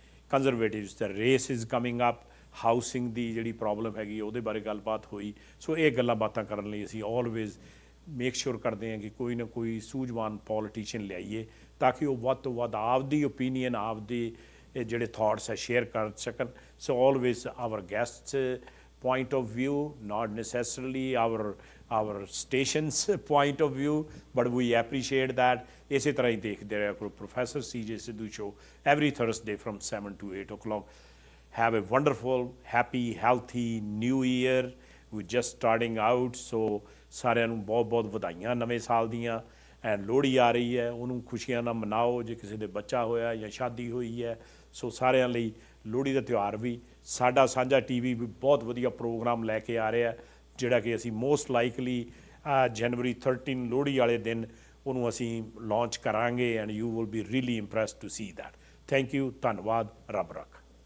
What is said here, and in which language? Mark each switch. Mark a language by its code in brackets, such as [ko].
[pa] Conservatives [en] the race is coming up [pa] housing ਦੀ ਜਿਹੜੀ problem ਹੈਗੀ ਉਹਦੇ ਬਾਰੇ ਗੱਲਬਾਤ ਹੋਈ ਸੋ ਇਹ ਗੱਲਾਂ ਬਾਤਾਂ ਕਰਨ ਲਈ ਅਸੀਂ [en] always make sure [pa] ਕਰਦੇ ਹਾਂ ਕਿ ਕੋਈ ਨਾ ਕੋਈ ਸੂਝਵਾਨ ਪੋਲੀਟੀਸ਼ੀਅਨ ਲਿਆਈਏ ਤਾਂ ਕਿ ਉਹ ਵੱਧ ਤੋਂ ਵੱਧ ਆਪਦੀ ਓਪੀਨੀਅਨ ਆਪਦੇ ਜਿਹੜੇ ਥਾਟਸ ਹੈ ਸ਼ੇਅਰ ਕਰ ਸਕਣ ਸੋ [en] Always our guests point of view, not necessarily our station's point of view, but we appreciate that. [pa] ਇਸੇ ਤਰ੍ਹਾਂ ਹੀ ਦੇਖਦੇ ਰਹੇ ਕਰੋ [en] Professor CJ Sidhu show every Thursday from 7 to 8 o'clock. Have a wonderful, happy, healthy new year. We're just starting out, so [pa] ਸਾਰਿਆਂ ਨੂੰ ਬਹੁਤ ਬਹੁਤ ਵਧਾਈਆਂ ਨਵੇਂ ਸਾਲ ਦੀਆਂ ਐਂਡ ਲੋਹੜੀ ਆ ਰਹੀ ਹੈ ਉਹਨੂੰ ਖੁਸ਼ੀਆਂ ਨਾਲ ਮਨਾਓ ਜੇ ਕਿਸੇ ਦੇ ਬੱਚਾ ਹੋਇਆ ਜਾਂ ਸ਼ਾਦੀ ਹੋਈ ਹੈ ਸੋ ਸਾਰਿਆਂ ਲਈ ਲੋਹੜੀ ਦਾ ਤਿਉਹਾਰ ਵੀ ਸਾਡਾ ਸਾਂਝਾ TV ਵੀ ਬਹੁਤ ਵਧੀਆ ਪ੍ਰੋਗਰਾਮ ਲੈ ਕੇ ਆ ਰਿਹਾ ਜਿਹੜਾ ਕਿ ਅਸੀਂ [en] most likely [pa] ਜਨਵਰੀ 13 ਲੋਹੜੀ ਵਾਲੇ ਦਿਨ ਉਹਨੂੰ ਅਸੀਂ ਲਾਂਚ ਕਰਾਂਗੇ [en] and you will be really impressed to see that thank you [pa] ਧੰਨਵਾਦ ਰੱਬ ਰੱਖ